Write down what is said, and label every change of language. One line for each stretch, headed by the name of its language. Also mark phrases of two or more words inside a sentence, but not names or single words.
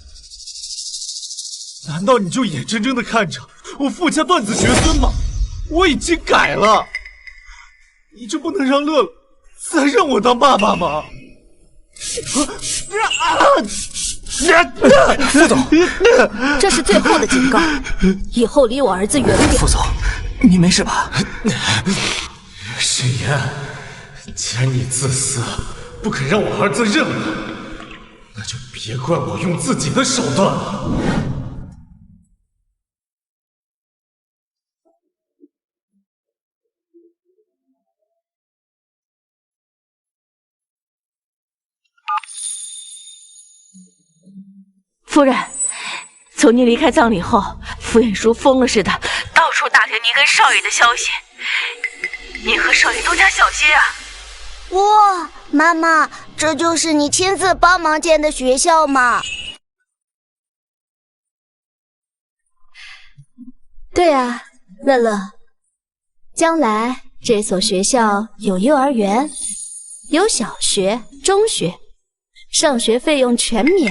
Chinese: 難道你就眼睜睜地看着我傅家斷子絕孫嗎？我已經改了，你就不能讓樂樂再讓我當爸爸嗎？傅總，這是最後的警告，以後離我兒子遠點。傅总，你没事吧？沈岩，既然你自私，不肯讓我兒子認了，那就別怪我用自己的手段了。夫人，从您離開葬禮後，傅彥叔瘋了似的，到處打聽您跟少爺的消息。您和少爺都加小心啊！哇，媽媽，這就是你親自幫忙建的學校嗎？對啊，樂樂，將來這所學校有幼兒園，有小學、中學，上學費用全免。